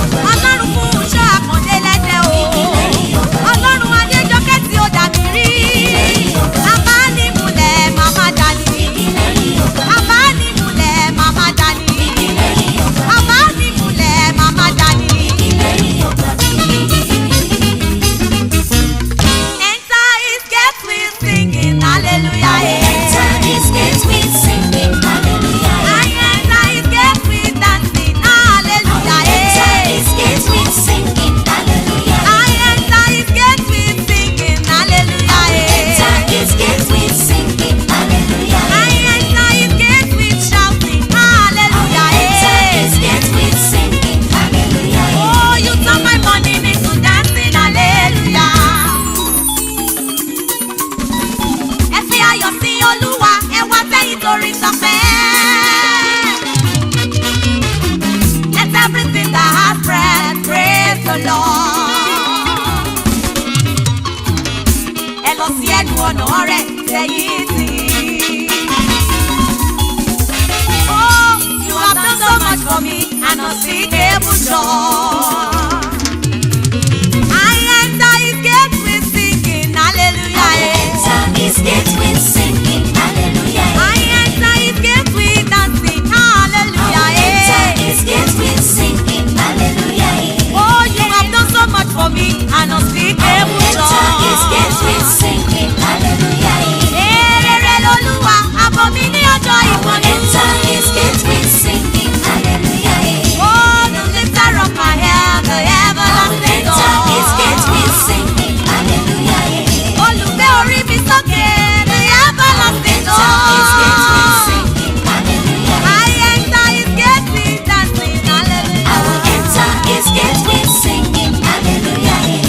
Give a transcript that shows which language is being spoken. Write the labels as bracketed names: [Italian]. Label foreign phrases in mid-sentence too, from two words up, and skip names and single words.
[Yoruba] Ọlọ́run fún iṣẹ́ àkàndé lẹ́dẹ̀ o. Ọlọ́run Adéjọkẹ́ tí ó dà mí rí. Bàbá mi múlẹ̀, màmá dání. Àbánimúlẹ̀ màmá dání. Àbánimúlẹ̀ màmá dání. [English] Enter his gate with singing, hallelujah, eh. Enter his gate with singing, hallelujah. I enter his gate with dancing, hallelujah, Enter eh. his gate with singing, hallelujah. I enter his gate with singing hallelujah, Enter eh. his gates with singing hallelujah, I eh. enter his gates with shouting hallelujah, Enter eh. his gates with singing hallelujah, eh. Oh, you turn my mourning into dancing, hallelujah. [Yoruba] Ẹ fi ayọ̀ sí Olúwa, ẹ wá tẹ́ Torí sọ pé, [English] "Let everything that has breath praise the Lord." [Yoruba] Ẹ lọ sí ẹnu ọ̀nà rẹ̀, tẹ̀yìn tì. [English] Oh, you have done so much for me. An unspeakable joy. I enter his gate with singing, hallelujah, I eh. enter his gate with singing, hallelujah, eh. I enter his gate with dancing, I hallelujah, enter eh. his gate with singing, hallelujah, eh. Oh, you have done so much for me, an unspeakable Enter his gates joy. with singing, hallelujah. [Yoruba] Èrè rẹ̀ lolúwa, ààbò mi ní ọjọ́ ìpọ́njú. [English] Enter his gates with singing, hallelujah. Oh, the lifter of my head, the everlasting Enter his gates door. with singing, [Yoruba] hallelujah. Olùgbé orí mi sókè, [English] the everlasting Enter his gates with door. singing, hallelujah. I enter his gates with Dancing hallelujah. I will enter his gate with singing hallelujah.